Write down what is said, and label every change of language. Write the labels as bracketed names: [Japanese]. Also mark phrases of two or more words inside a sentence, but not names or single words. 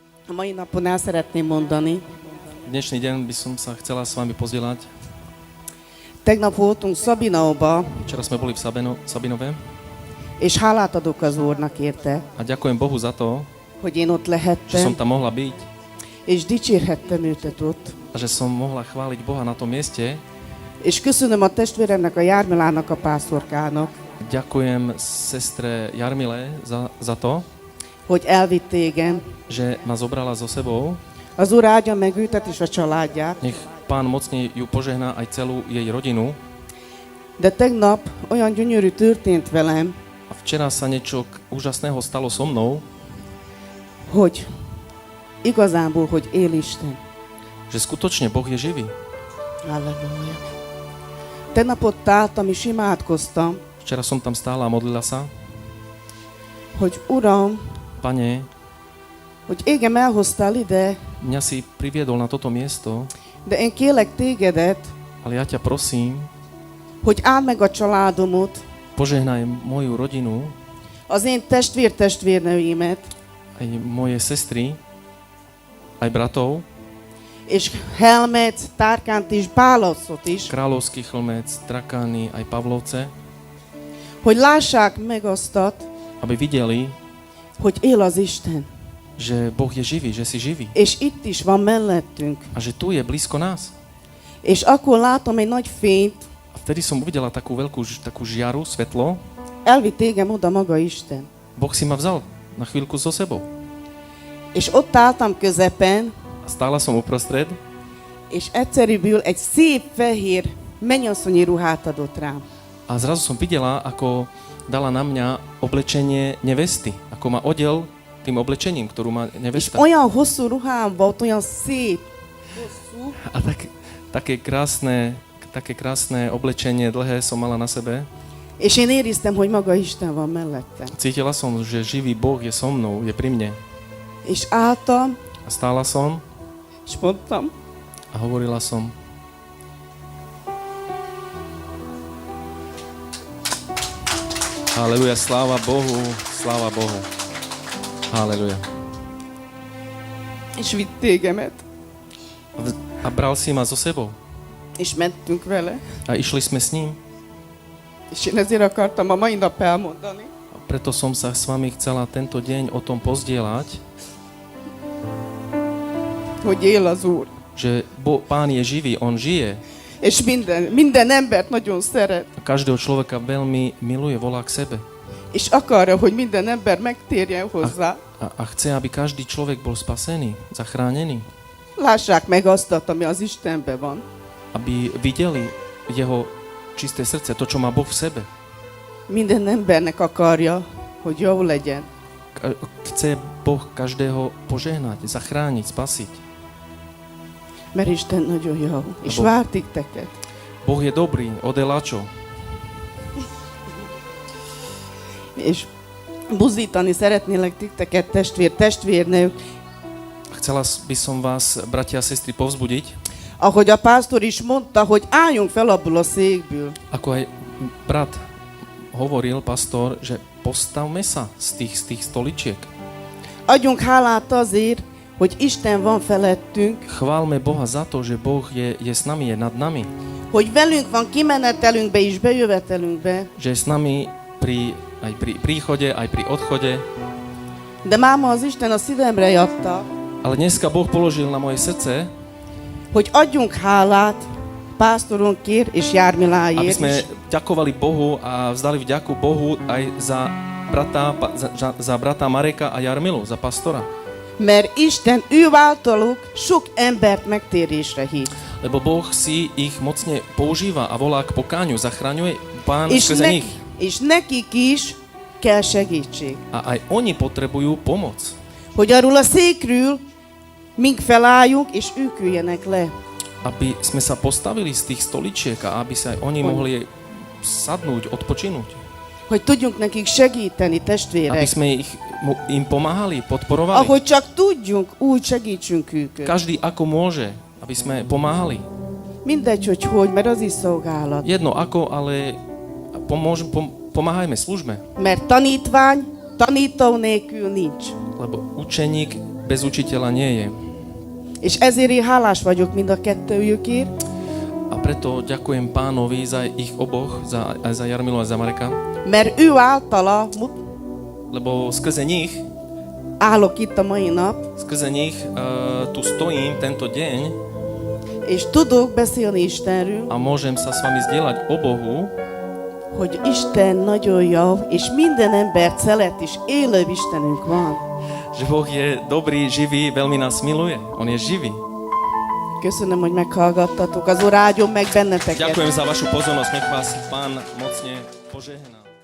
[Hungarian] A mai napon el szeretném mondani, [Slovak] Dnešný deň by som sa chcela s vami pozdieľať. [Hungarian] tegnap voltunk Szabinaóba, [Slovak] Včera sme boli v Sabinove [Hungarian] és hálát adok az Úrnak érte, [Slovak] a ďakujem Bohu za to, [Hungarian] hogy én ott [Slovak] že som [Hungarian] lehettem, [Slovak] tam mohla byť [Hungarian] és dicsérhettem őtet ott. [Slovak] a že som mohla chváliť Boha na tom mieste. [Hungarian] És köszönöm a testvéremnek, a Jármilának, a pásztorkának, [Slovak] Ďakujem sestre Jarmile za to, [Hungarian] hogy elvitt tégem. [Slovak] že ma zobrala so sebou. [Hungarian] Az Úr áldja meg őtet és a családját. [Slovak] Nech Pán mocne ju požehná aj celú jej rodinu. [Hungarian] De tegnap olyan gyönyörű történt velem, [Slovak] A včera sa niečo úžasného stalo so mnou, [Hungarian] hogy igazából, hogy él Isten. [Slovak] že skutočne Boh je živý. [Hungarian] Halleluja. Tegnap ott álltam és imádkoztam, [Slovak] Včera som tam stála a modlila sa. [Hungarian] hogy Uram, [Slovak] Pane, [Hungarian] hogy engem elhoztál ide, [Slovak] mňa si priviedol na toto miesto, [Hungarian] de én kérlek tégedet, [Slovak] ale ja ťa prosím, [Hungarian] hogy áld meg a családomot, [Slovak] požehnaj moju rodinu, [Hungarian] az én testvérnőimet, [Slovak] aj moje sestry, aj bratov, [Hungarian] és Helmet, Tárkánt és Bálaszot is, [Slovak] Kráľovský chlmec, Trakány, aj Pavlovce, [Hungarian] hogy lássák meg aztat, [Slovak] aby videli, [Hungarian] hogy él az Isten. [Slovak] že Boh je živý, že si živý [Hungarian] És itt is van mellettünk. [Slovak] a že tu je blízko nás. [Hungarian] És akkor látom egy nagy fényt, [Slovak] A vtedy som uvidela takú takú žiaru, svetlo. [Hungarian] elvitt tégem oda maga Isten. [Slovak] Boh si ma vzal na chvíľku so sebou. [Hungarian] És ott álltam közepen, [Slovak] A stála som uprostred [Hungarian] és egyszerűből egy szép fehér mennyasszonyi ruhát adott rám. [Slovak] a zrazu som videla, ako dala na mňa oblečenie nevesty. Ako ma odel tým oblečením, ktorú má [Hungarian] És [Slovak] nevesta. [Hungarian] olyan hosszú ruhám volt, olyan szép, hosszú, [Slovak] A také krásne oblečenie, dlhé som mala na sebe. [Hungarian] és én éreztem, hogy maga Isten van mellettem. [Slovak] Cítila som, že živý Boh je so mnou, je pri mne. [Hungarian] És álltam, [Slovak] A stála som [Hungarian] és mondtam, [Slovak] a hovorila som: Haleluja, sláva Bohu, sláva Bohu. Haleluja. [Hungarian] és vitt tégemet, [Slovak] A bral si ma so sebou. [Hungarian] és mentünk vele. [Slovak] A išli sme s ním. [Hungarian] És én ezért akartam a mai nap elmondani, [Slovak] A preto som sa s vami chcela tento deň o tom pozdieľať, [Hungarian] hogy él az Úr. [Slovak] že Pán je živý, On žije. [Hungarian] És minden embert nagyon szeret. [Slovak] A každého človeka veľmi miluje, volá k sebe. [Hungarian] És akarja, hogy minden ember megtérjen hozzá. [Slovak] A chce, aby každý človek bol spasený, zachránený. [Hungarian] Lássák meg azt, ami az Istenben van. [Slovak] Aby videli jeho čisté srdce, to, čo má Boh v sebe. [Hungarian] Minden embernek akarja, hogy jó legyen. [Slovak] Chce Boh každého požehnať, zachrániť, spasiť. [Hungarian] Mert Isten nagyon jó. És [Slovak] Bo- [Hungarian] vár titeket. [Slovak] Boh je dobrý, odeláčo. [Hungarian] És buzítani szeretnélek titeket, testvérnők. [Slovak] Chcela by som vás, bratia a sestry, povzbudiť, [Hungarian] Ahogy a pásztor is mondta, hogy álljunk fel abból a székből. [Slovak] ako aj brat hovoril, pastor, že postavme sa z tých stoličiek. [Hungarian] Adjunk hálát azért, hogy Isten van felettünk, [Slovak] Chválme Boha za to, že Boh je s nami, je nad nami. [Hungarian] hogy velünk van kimenetelünkbe és bejövetelünkbe. [Slovak] Že je s nami aj pri príchode, aj pri odchode. [Hungarian] De máma az Isten a szívemre adta, [Slovak] Ale dneska Boh položil na moje srdce, [Hungarian] hogy adjunk hálát pásztorunkért és [Slovak] aby [Hungarian] Jármiláért [Slovak] sme [Hungarian] is. [Slovak] ďakovali Bohu a vzdali vďaku Bohu aj za brata Mareka a Jarmilu, za pastora. [Hungarian] Mert Isten ő általuk sok embert megtérésre hív. [Slovak] Lebo Boh si ich mocne používa a volá k pokáňu, zachraňuje Pán [Hungarian] És, [Slovak] skrze nich. [Hungarian] és nekik is kell segítség. [Slovak] A aj oni potrebujú pomoc. [Hungarian] Hogy arról a székről mink felálljunk, és ők üljenek le. [Slovak] Aby sme sa postavili z tých stoličiek a aby sa aj oni mohli sadnúť, odpočinúť. [Hungarian] Hogy tudjunk nekik segíteni, [Slovak] Aby [Hungarian] testvérek. [Slovak] sme im pomáhali, podporovali. [Hungarian] Ahogy csak tudjunk, úgy segítsünk őket. [Slovak] Každý ako môže, aby sme pomáhali. [Hungarian] Mindegy, hogy, mert az is szolgálat. [Slovak] Jedno ako, ale pomáhajme, slúžme. [Hungarian] Mert tanítvány tanító nélkül nincs. [Slovak] Lebo učeník bez učiteľa nie je. [Hungarian] És ezért én hálás vagyok mind a kettőjükért, [Slovak] A preto ďakujem Pánovi za ich oboch, aj za Jarmilu a za Mareka, [Hungarian] mert ő általa [Slovak] lebo skrze nich [Hungarian] állok itt a mai nap, [Slovak] tu stojím tento deň [Hungarian] és tudok beszélni Istenről, [Slovak] a môžem sa s vami zdieľať o Bohu, [Hungarian] hogy Isten nagyon jó, és minden embert szeret, és élő Istenünk van. [Slovak] že Boh je dobrý, živý, veľmi nás miluje. On je živý. [Hungarian] Köszönöm, hogy meghallgattatok. Az Úr áldjon meg benneteket. [Slovak] Ďakujem za vašu pozornosť. Nech vás Pán mocne požehná.